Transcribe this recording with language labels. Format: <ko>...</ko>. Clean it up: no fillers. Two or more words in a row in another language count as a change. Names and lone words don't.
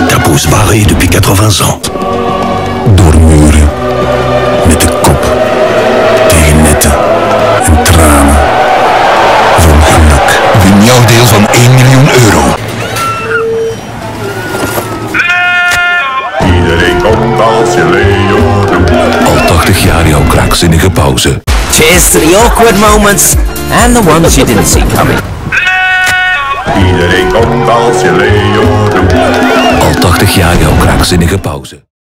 <fr>Ta pousse barrée depuis 80 ans.</fr> <nl>Door muren, met de kop, tegen netten en tranen. Voor geluk. Win jouw deel van 1 miljoen euro. Iedereen komt als je Leo doet. Al 80 jaar jouw krankzinnige pauze.</nl> <en>Cheers to the awkward moments and the ones you didn't see coming.</en> <nl>Iedereen komt als je Leo doet. Al 80 jaar jouw krankzinnige pauze.</nl>